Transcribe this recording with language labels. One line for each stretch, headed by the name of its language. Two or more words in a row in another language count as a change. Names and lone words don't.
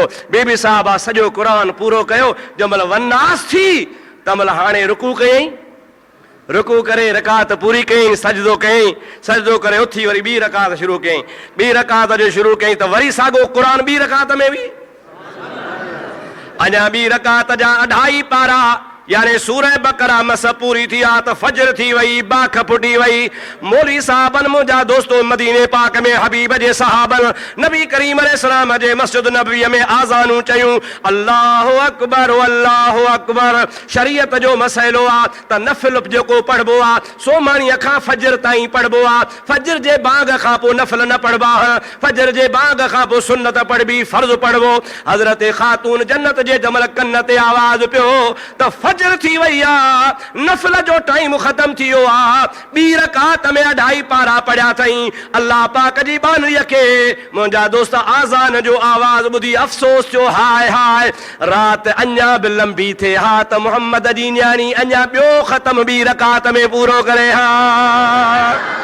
Sindhi: बीबी साहिबा सॼो क़ुरान पूरो कयो, जंहिंमहिल वन्नास थी तंहिंमहिल हाणे रुकू कयईं, रुकू करे रकात पूरी कयईं, सजदो कयईं, सजदो करे उथी वरी ॿी रकात शुरू कयईं, ॿी रकात जो शुरू कयईं त वरी साॻो क़ुरान ॿी रकात में बि अञा ॿी रकात जा 2.5 पारा यानी सूरह बकरा मस पूरी थी आ त फजर थी वई, बाख फुटी वई। मौलवी साहबन मुंहिंजा दोस्तो मदीने पाक में हबीब जे सहाबन नबी करीम अलैहिस्सलाम जे मस्जिद नबवी में आज़ानूं चयूं,
Arabic: الله أكبر الله أكبر.
Sindhi: शरीयत जो मसइलो आ त नफिल जेको पढ़बो आ सो माणीअ खां फजर ताईं पढ़बो आ, फजर जे बाग खां पोइ नफिल न पढ़बा, फजर जे बाग खां पोइ सुन्नत पढ़बी, फर्ज़ पढ़बो। हज़रत ख़ातून जन्नत जे जमल कन ते आवाज़ पियो त फजर थी वई आ, नफिल जो टाइम खत्म थी वियो आ, ॿी रकात में 2.5 पारा पढ़िया अथई। अल्लाह पाक जी बानरीअ खे मुंहिंजा दोस्त आज़ान जो आवाज़ ॿुधी अफ़सोस थियो, हाय हाय रात अञा बि लंबी थिए हा त मोहम्मद जी न्याणी अञा ॿियो ख़त्म ॿी रकात में पूरो करे हा।